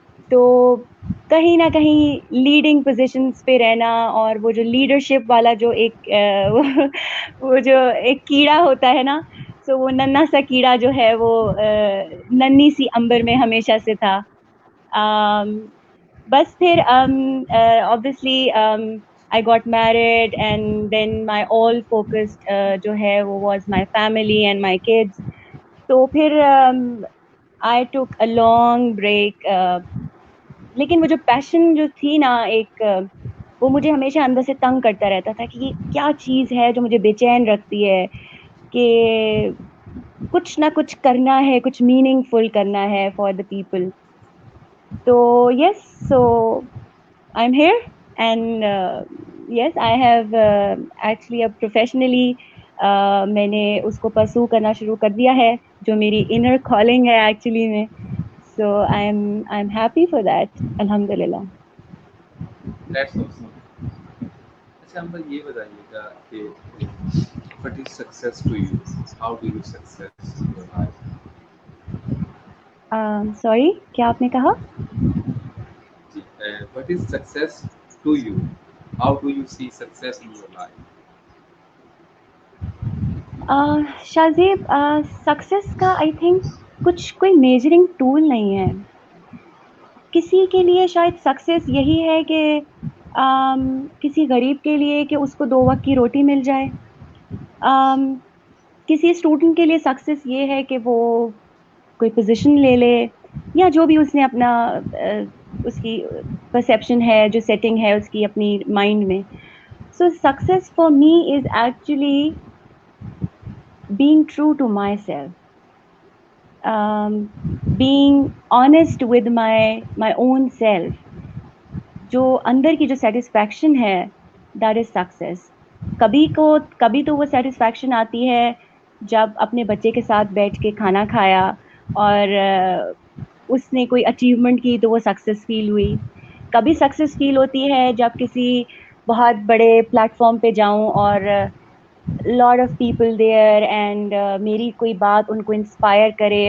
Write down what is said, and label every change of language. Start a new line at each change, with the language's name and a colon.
Urdu: تو کہیں نہ کہیں لیڈنگ پوزیشنز پہ رہنا، اور وہ جو لیڈرشپ والا جو ایک وہ جو ایک کیڑا ہوتا ہے نا، سو وہ ننا سا کیڑا جو ہے وہ ننھی سی امبر میں ہمیشہ سے تھا. بس پھر
English: obviously I got married and then my all focused
Urdu: جو ہے وہ
English: was my family and my kids.
Urdu: تو پھر
English: I took a long break.
Urdu: لیکن وہ جو پیشن جو تھی نا ایک وہ مجھے ہمیشہ اندر سے تنگ کرتا رہتا تھا کہ یہ کیا چیز ہے جو مجھے بے چین رکھتی ہے کہ کچھ نہ کچھ کرنا ہے, کچھ میننگ فل کرنا ہے
English: For the people.
Urdu: تو
English: yes, so I am here and yes I have actually
Urdu: اب پروفیشنلی میں نے اس کو پرسو کرنا شروع کر دیا ہے جو میری انر کالنگ ہے ایکچولی میں.
English: So I am happy for that, الحمد للہ. That's awesome.
Urdu: اچھا ہم یہ بتائیے گا کہ
English: what is success to you? How do you success in your life?
Urdu: Sorry, کیا آپ نے کہا؟
English: جی, what is success to you? How do you see success in your life?
Urdu: Shahzeb, success کا
English: I think
Urdu: کچھ کوئی میجرنگ ٹول نہیں ہے. کسی کے لیے شاید سکسیس یہی ہے کہ کسی غریب کے لیے کہ اس کو 2 وقت کی روٹی مل جائے. کسی اسٹوڈنٹ کے لیے سکسیس یہ ہے کہ وہ کوئی پوزیشن لے لے, یا جو بھی اس نے اپنا اس کی پرسیپشن ہے, جو سیٹنگ ہے اس کی اپنی مائنڈ میں.
English: So success for me is actually being true to myself, being honest with my own self.
Urdu: جو اندر کی جو سیٹسفیکشن ہے
English: That is success.
Urdu: کبھی تو وہ سیٹسفیکشن آتی ہے جب اپنے بچے کے ساتھ بیٹھ کے کھانا کھایا اور اس نے کوئی اچیومنٹ کی تو وہ سکسیس فیل ہوئی. کبھی سکسیس فیل ہوتی ہے جب کسی بہت بڑے پلیٹ فارم پہ جاؤں اور
English: lot of people there and
Urdu: میری کوئی بات ان کو انسپائر کرے.